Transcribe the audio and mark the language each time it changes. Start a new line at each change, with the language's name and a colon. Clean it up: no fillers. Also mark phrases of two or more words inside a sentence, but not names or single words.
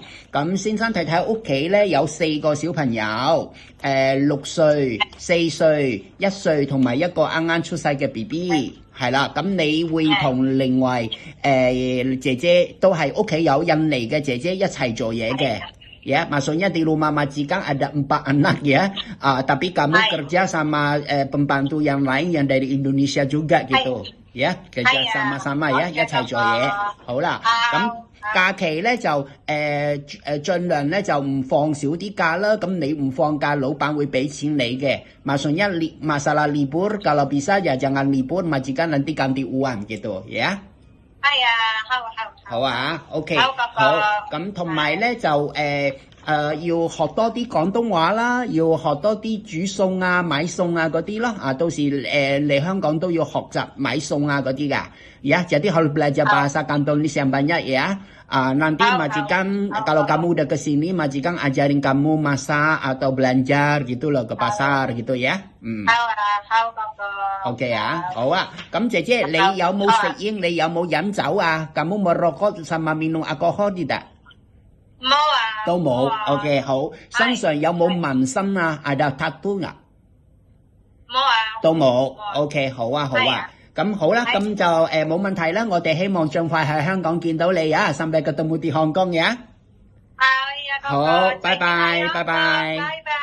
Cantonese: 咁先生太太屋企咧有4個小朋友，6歲、4歲、1歲同埋一個啱啱出世嘅 BB。係啦，咁你會同另外姐姐都係屋企有印尼嘅姐姐一齊做嘢嘅。
Indonesian: Ya, maksudnya di rumah majikan ada 4 anak ya, tapi kamu kerja sama pembantu yang lain yang dari Indonesia juga gitu, ya, kerja sama-sama ya，
Cantonese: 一齊做嘢。好啦，咁假期咧就盡量咧就唔放少啲假啦，咁你唔放假，老闆會俾錢你嘅。
Indonesian: Maksudnya masalah libur kalau bisa ya jangan libur, majikan nanti ganti uang gitu ya。
Cantonese: 好啊 ，OK， 好，咁同埋咧就要學多啲廣東話啦，要學多啲煮餸啊、買餸啊嗰啲咯，到時嚟香港都要學習買餸啊嗰啲噶。
Indonesian: Ya, jadi harus belajar bahasa Kantonis yang banyak ya. Nanti majikan kalau kamu udah kesini, majikan ajarin kamu masak atau belanja gitu loh ke pasar gitu ya.
Cantonese: OK 啊，好啊。咁姐姐你有冇食煙？你有冇飲酒啊
Indonesian: ？Kamu merokok sama minum alkohol tidak？
Cantonese: 冇啊。都冇。OK 好。身上有冇紋身啊？
Indonesian: Ada tattoo
Cantonese: 啊？冇啊。都冇。OK 好啊好啊。咁好啦，咁就冇問題啦。我哋希望盡快喺香港見到你啊！
Indonesian: Sampai ketemu di Hong Kong ya。
Cantonese: 好，拜拜，拜拜。